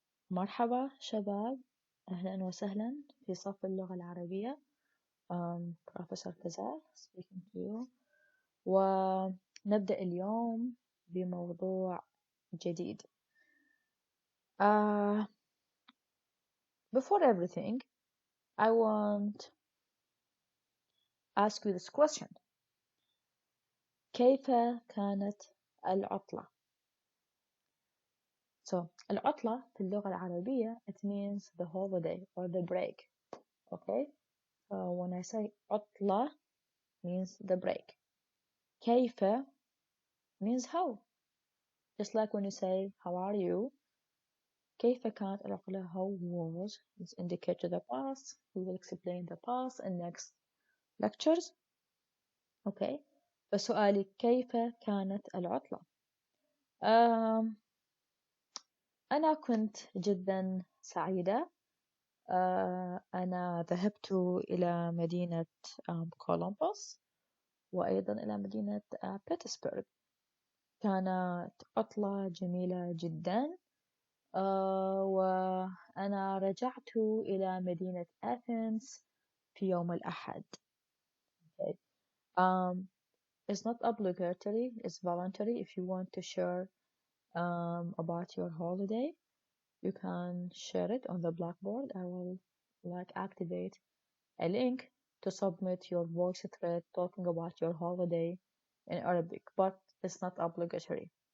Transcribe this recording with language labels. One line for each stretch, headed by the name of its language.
Arabic: مرحبا شباب، أهلا وسهلا في صف اللغة العربية.
English: Professor كزال speaking to you.
Arabic: ونبدأ اليوم بموضوع جديد.
English: Before everything, I want to ask you this question.
Arabic: كيف كانت العطلة؟
English: So,
Arabic: العطلة في اللغة العربية
English: it means the holiday or the break. Okay? So when I say عطلة means the break. كيف means how. Just like when you say how are you,
Arabic: كيف كانت العطلة,
English: how was, it's indicate to the past. We will explain the past in next lectures. Okay.
Arabic: فسؤالي كيف كانت العطلة؟ أنا كنت جدا سعيدة. أنا ذهبت إلى مدينة كولومبوس وأيضا إلى مدينة بيتسبرغ. كانت عطلة جميلة جدا. وأنا رجعت إلى مدينة أثينز في يوم الأحد.
English: Okay. It's not obligatory, it's voluntary. If you want to share about your holiday, you can share it on the Blackboard. I will activate a link to submit your voice thread talking about your holiday in Arabic, but it's not obligatory.